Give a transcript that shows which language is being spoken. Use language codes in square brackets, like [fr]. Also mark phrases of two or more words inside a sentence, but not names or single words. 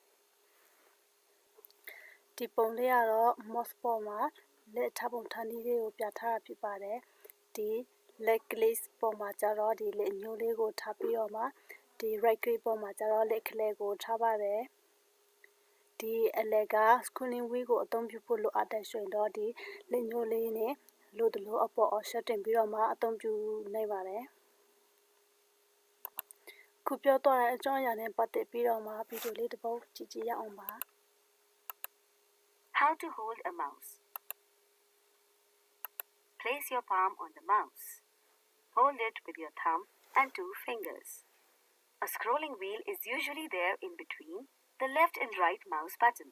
[my] ဒီပုံလေးကတော့ mouse ပေါ်မှာလက်ထားပုံထားနည်းလေးကိုပြထားတာဖြစ်ပါတယ်ဒီ [en] leg click [my] ပေါ်မှာကျတော့ ဒီလက်ညှိုးလေးကိုထားပြီးတော့မှဒီ [en] right click [my] ပေါ်မှာကျတော့လက်ခလဲကိုထားပါတယ်ဒီအလယ်က [en] scrolling wheel [my] ကိုအသုံးပြုဖို့လိုအပ်တဲ့ဆိုရင်တော့ဒီလက်ညှိုးလေးနဲ့လိုတလို့အပေါ်အော်ရှက်တင်ပြီးတော့မှအသုံးပြုနိုင်ပါတယ်ခုပြောတော့တဲ့အကြောင်းအရာနဲ့ပတ်သက်ပြီးတော့မှဗီဒီယိုလေးတစ်ပုဒ်ကြည့်ကြရအောင်ပါ [en] How to hold a mouse. Place your palm on the mouse. Hold it with your thumb and two fingers. A scrolling wheel is usually there in between the left and right mouse buttons.